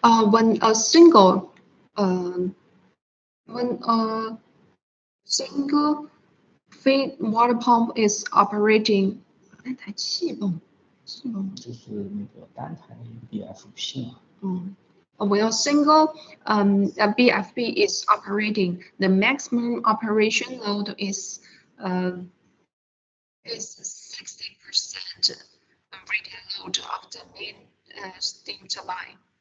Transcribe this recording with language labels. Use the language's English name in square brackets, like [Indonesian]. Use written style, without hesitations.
[English] when a single when a single feed water pump is operating， [Chinese] 那台气泵是吗？就是那个单台 BFP 嘛。 [English] When a single a BFP is operating, the maximum operation load is 60% rated load of the main steam turbine.